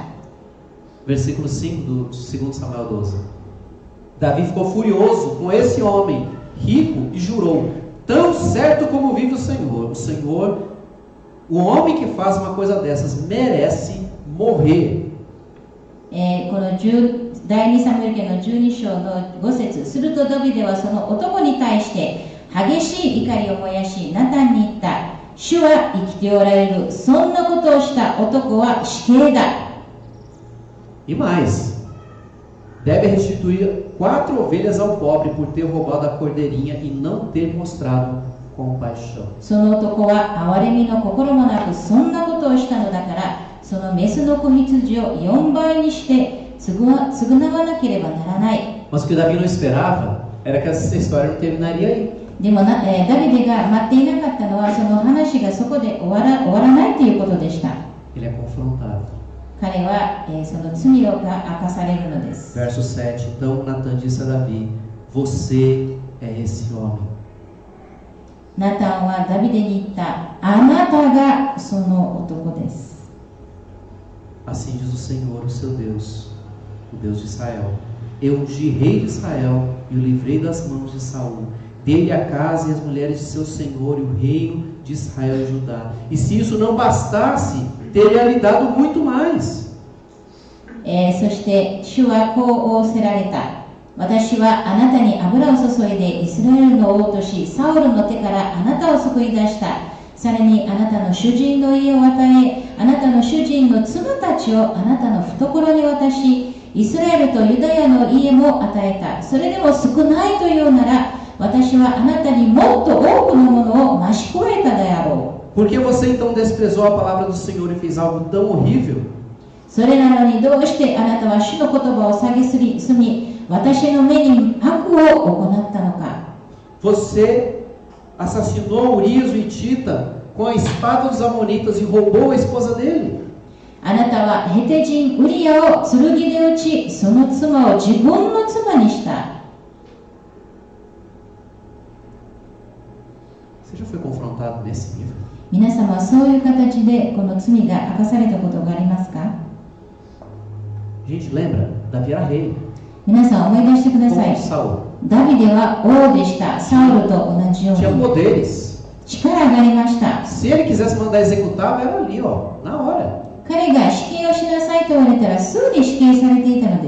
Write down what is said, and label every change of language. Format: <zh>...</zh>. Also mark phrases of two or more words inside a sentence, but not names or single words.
<pt>Versículo 5 do 2 Samuel 12. Davi ficou furioso com esse homem rico e jurou: tão certo como vive o Senhor, o homem que faz uma coisa dessas merece morrer.</pt> <ja>この第2サムエル記の12章の5節するとダビデはその男に対して激しい怒りを燃やしナタンに言った。主は生きておられる。そんなことをした男は死刑だ。</ja> <pt>E mais, deve restituir 4 ovelhas ao pobre por ter roubado a cordeirinha e não ter mostrado compaixão.</pt> <ja>その男は憐れみの心もなくそんなことをしたのだから、そのメスの子羊を4倍にして償わなければならない。</ja> <pt>Mas o que Davi não esperava era que essa história não terminaria aí.</pt> <ja>でもダビデが待っていなかったのは、その話がそこで終わらないということでした。</ja> <pt>Ele é confrontado.</pt> <ja>彼は、その罪が明かされるのです。</ja> <pt>Verso 7. Então Natan disse a Davi: Você é esse homem.</pt> <ja>ナタンはダビデに言った。あなたがその男です。</ja> <pt>Assim diz o Senhor, o seu Deus, o Deus de Israel. Eu ungi rei de Israel e o livrei das mãos de Saul. Dele a casa e as mulheres de seu senhor e o reino de Israel e Judá. E se isso não bastasse, teria lhe dado muito mais.</pt> <ja>そして主はこう仰せられた。私はあなたに油を注いでイスラエルの王とし、サウルの手からあなたを救い出した。さらにあなたの主人の家を与え、あなたの主人の妻たちをあなたの懐に渡し、イスラエルとユダヤの家も与えた。それでも少ないというなら、私はあなたにもっと多くのものを増し加えたであろう。</ja> <pt>Por que você então desprezou a palavra do Senhor e fez algo tão horrível?</pt> <ja>それなのにどうしてあなたは主の言葉を蔑み、私の目に悪を行ったのか。</ja> <pt>Você assassinou Urias o Hitita com a espada dos Amonitas e roubou a esposa dele.</pt> <ja>あなたはヘテ人ウリアを剣で撃ち、その妻を自分の妻にした。</ja> <pt>Você já foi confrontado nesse nível?</pt> <ja>皆様はそういう形でこの罪が明かされたことがありますか？</ja> <pt>Gente, lembra? Davi era rei.</pt> <ja>皆さん思い出してくださ</ja> <pt>Como</pt> <ja>い。</ja> <pt>Saul.</pt> <ja>ダビデは王でした。サウルと同じよう</ja> <pt>Tinha</pt> <ja>に</ja> <pt>poderes.</pt> <ja>力がありました。</ja> <pt>Se ele quisesse mandar executar, era ali, ó, na hora.</pt> <ja>彼が死刑をしなさいと言われたらすぐに死刑されていたので</ja>